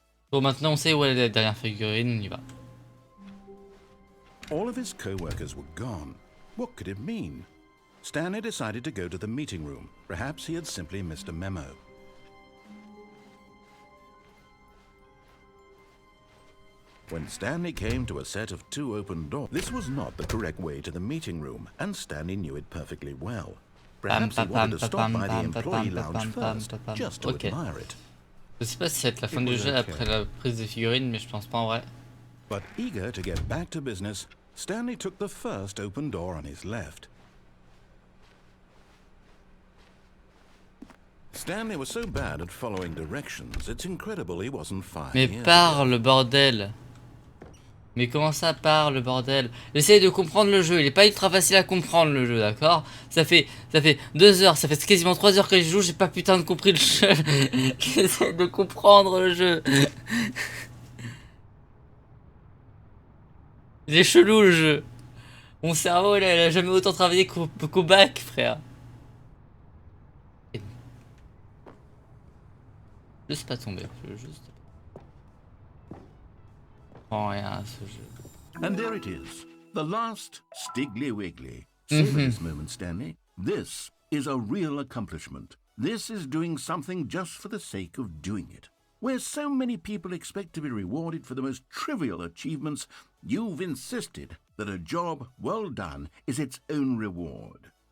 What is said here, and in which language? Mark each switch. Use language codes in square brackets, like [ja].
[fr] Bon, maintenant on sait où est la dernière figurine, on y va. [en] All of his co-workers were gone. What could it mean? Stanley decided to go to the meeting room. Perhaps he had simply missed a memo. When Stanley came to a set of 2 open doors, this was not the correct way to the meeting room, and Stanley knew it perfectly well. Perhaps he wanted to stop by the employee lounge first, just to admire it. [fr] Je sais pas si ça va être la fin du jeu après la prise des figurines, mais je pense pas en vrai. [en] But eager to get back to business, Stanley took the first open door on his left. Stanley was so bad at following directions, it's incredible he wasn't fired. [fr] Mais parle, bordel. Mais comment ça parle, bordel? J'essaye de comprendre le jeu, il est pas ultra facile à comprendre le jeu, d'accord? Ça fait 2 heures, ça fait quasiment 3 heures que je joue, j'ai pas putain de compris le jeu. J'essaie de comprendre le jeu. Il est chelou le jeu. Mon cerveau, il a jamais autant travaillé qu'au bac, frère. Juste pas tomber, je veux juste... Oh, rien à ce jeu. [en] And there it is, the last Stiggly Wiggly. Savor this moment, Stanley. This is a real accomplishment. This is doing something just for the sake of doing it. Where so many people expect to be rewarded for the most trivial achievements, you've insisted that a job well done is its own reward.